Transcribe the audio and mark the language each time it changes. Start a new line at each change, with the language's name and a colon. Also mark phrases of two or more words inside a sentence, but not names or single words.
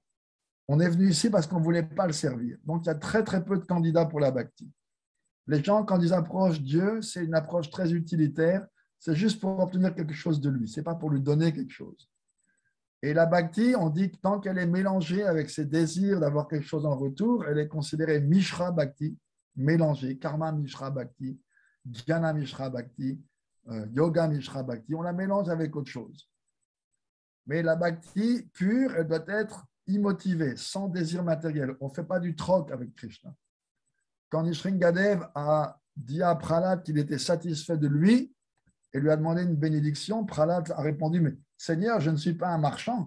French: On est venu ici parce qu'on ne voulait pas le servir. Donc, il y a très, très peu de candidats pour la bhakti. Les gens, quand ils approchent Dieu, c'est une approche très utilitaire. C'est juste pour obtenir quelque chose de lui. Ce n'est pas pour lui donner quelque chose. Et la bhakti, on dit que tant qu'elle est mélangée avec ses désirs d'avoir quelque chose en retour, elle est considérée
Sanskrit: मिश्र भक्ति,
French: mélangée,
Sanskrit: कर्म मिश्र भक्ति, ज्ञान मिश्र भक्ति, योग मिश्र भक्ति.
French: On la mélange avec autre chose. Mais la bhakti pure, elle doit être immotivée, sans désir matériel. On ne fait pas du troc avec Krishna. Quand Nishringadev a dit à Prahlad qu'il était satisfait de lui et lui a demandé une bénédiction, Prahlad a répondu, mais Seigneur, je ne suis pas un marchand.